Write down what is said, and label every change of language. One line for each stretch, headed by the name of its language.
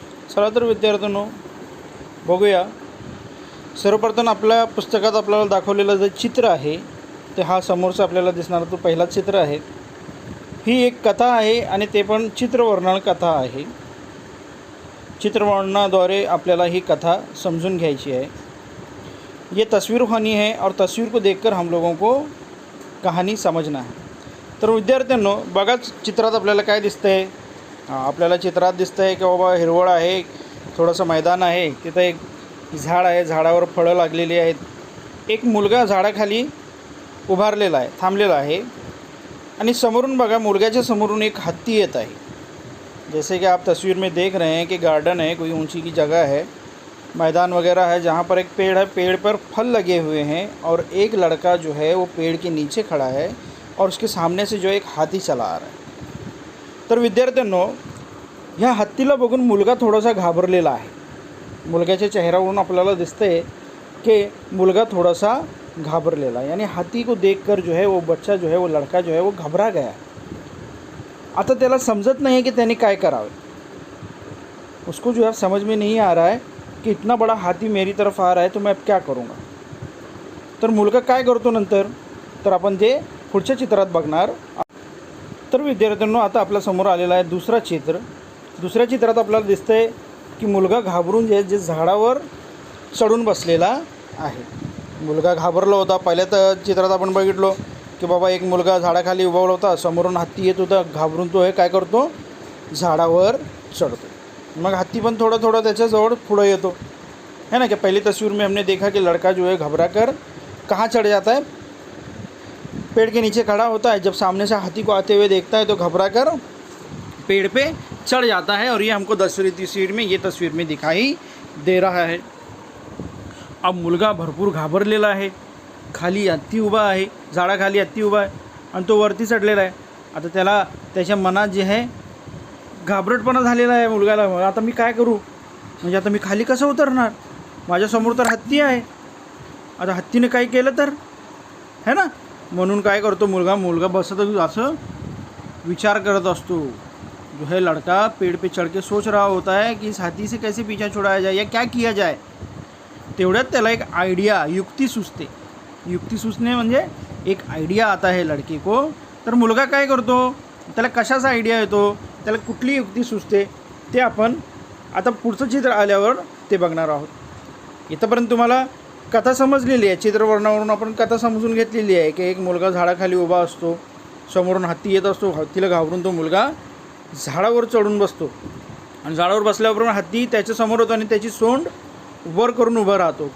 Marathi: चला तर विद्यार्थ्यांनो बघूया. सर्वप्रथम आपल्या पुस्तकात आपल्याला दाखवलेलं जे चित्र आहे ते हा समोरचा आपल्याला दिसणारा तो पहिला चित्र आहे. ही एक कथा आहे आणि ते पण चित्रवर्णन कथा आहे. चित्रवर्णनाद्वारे आपल्याला ही कथा समझून घ्यायची है.
Hindi: ये तस्वीर खानी है और तस्वीर को देखकर हम लोगों को कहानी समझना है.
Marathi: तर विद्यार्थ्यांनो बघा चित्रात आपल्याला काय दिसतंय. आपल्याला चित्रात दिसतंय की बाबा हिरवळ आहे, थोडंसं मैदान आहे, तिथं एक झाड आहे, झाडावर फळं लागलेली आहेत. एक मुलगा झाडाखाली उभारलेला आहे, थांबलेला आहे आणि समोरून बघा मुलग्याच्या समोरून एक हत्ती येत आहे.
Hindi: जैसे कि आप तस्वीर में देख रहे हैं कि गार्डन है, कोई ऊंची की जगह है, मैदान वगैरह है जहाँ पर एक पेड़ है, पेड़ पर फल लगे हुए हैं और एक लड़का जो है वो पेड़ के नीचे खड़ा है और उसके सामने से जो एक हाथी चला आ रहा है.
Marathi: तर विद्यार्थ्यांनो ह्या हत्तीला बघून मुलगा थोडासा घाबरलेला आहे. मुलग्याच्या चेहऱ्यावरून आपल्याला दिसतंय कि मुलगा थोडासा घाबरलेला है,
Hindi: यानी हाथी को देखकर जो है वो बच्चा जो है वो लड़का जो है वो घबरा गया.
Marathi: आता त्याला
Hindi: समझत नहीं है
Marathi: कि त्याने काय करावे.
Hindi: उसको जो है समझ में नहीं आ रहा है कि इतना बड़ा हाथी मेरी तरफ आ रहा है तो मैं अब क्या करूँगा.
Marathi: तर मुलगा काय करतो नंतर तर आपण ते पुढच्या चित्रात बघणार. तर विद्यार्थ्यांनो आता आपल्या समोर आलेला आहे दुसरा चित्र. दुसऱ्या चित्रात आपल्याला दिसतंय की मुलगा घाबरून जे झाडावर चढून बसलेला आहे. मुलगा घाबरला होता. पहिल्या तर चित्रात आपण बघितलो की बाबा एक मुलगा झाडाखाली उभा होता, समोरून हत्ती येत होता, घाबरून तो काय करतो झाडावर चढ़तो. मग हत्ती पण थोड़ा त्याच्याजवळ पुढे येतो है ना.
Hindi: कि पहली तस्वीर में हमने देखा कि लड़का जो है घबरा कर कहाँ चढ़ जाता है, पेड़ के नीचे खड़ा होता है. जब सामने से हाथी को आते हुए देखता है तो घबरा कर पेड़ पे चढ़ जाता है. और ये हमको दूसरी तस्वीर में ये तस्वीर में दिखाई दे रहा है.
Marathi: अब मुलगा भरपूर घाबरलेला आहे. खाली हत्ती उभा आहे, झाडाखाली हत्ती उभा आहे आणि तो वरती चढलेला आहे. आता त्याला त्याच्या मनात जे आहे घाबरटपणा झालेला आहे मुलगाला. आता मी काय करू, म्हणजे आता मी खाली कसं उतरणार, माझ्यासमोर तर हत्ती आहे. आता हत्तीने काय केलं तर है ना. म्हणून काय करतो मुलगा बसत असं विचार करत असतो.
Hindi: जो है लड़का पेड़ पे चढ़ के सोच रहा होता है कि इस हाथी से कैसे पीछा छुड़ाया जाए या क्या किया जाए.
Marathi: तेवढ्यात त्याला एक आयडिया युक्ती सुचते. युक्ती सुचणे म्हणजे एक आयडिया
Hindi: आता है लड़के को.
Marathi: तर मुलगा काय करतो, त्याला कशाचा आयडिया येतो, त्याला कुठली युक्ती सुचते ते आपण आता पुढचं चित्र आल्यावर ते बघणार आहोत. इथंपर्यंत तुम्हाला कथा समजलेली आहे. चित्रवर्णावरून आपण कथा समजून घेतलेली आहे की एक मुलगा झाडाखाली उभा असतो, समोरून हत्ती येत असतो, हत्तीला घाबरून तो मुलगा झाडावर चढून बसतो आणि झाडावर बसल्याबरोबर हत्ती त्याच्यासमोर होतो आणि त्याची सोंड वर करून उभा राहतो.